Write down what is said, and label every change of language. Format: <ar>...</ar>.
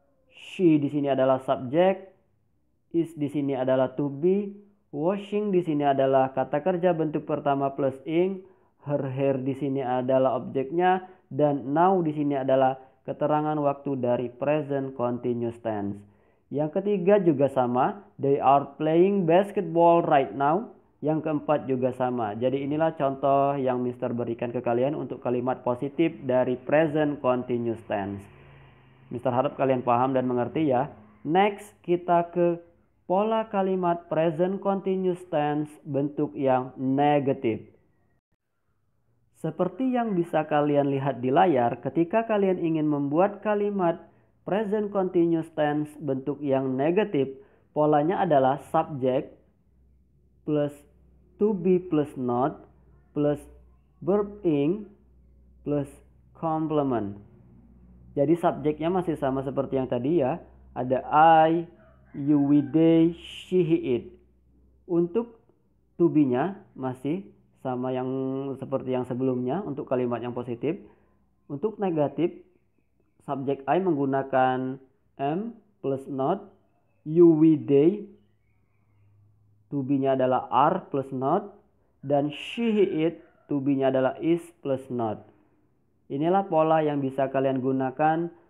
<id>She di sini adalah subjek, is di sini adalah to be, washing di sini adalah kata kerja bentuk pertama plus ing. Her hair di sini adalah objeknya, dan now di sini adalah keterangan waktu dari present continuous tense. Yang ketiga juga sama,</id> <en>they are playing basketball right now.</en> <id>Yang keempat juga sama. Jadi inilah contoh yang Mister berikan ke kalian untuk kalimat positif dari present continuous tense. Mister harap kalian paham dan mengerti ya. Next, kita ke pola kalimat present continuous tense bentuk yang negatif. Seperti yang bisa kalian lihat di layar, ketika kalian ingin membuat kalimat present continuous tense bentuk yang negatif, polanya adalah</id> <en>subject plus to be plus not plus verb ing plus complement.</en> <id>Jadi subjeknya masih sama seperti yang tadi ya. Ada I, you, we, they, she, he, it. Untuk to be-nya masih sama yang seperti yang sebelumnya untuk kalimat yang positif. Untuk negatif, subjek I menggunakan am plus not, you, we, they, to be-nya adalah are plus not, dan she, he, it, to be-nya adalah is plus not. Inilah pola yang bisa kalian gunakan</id>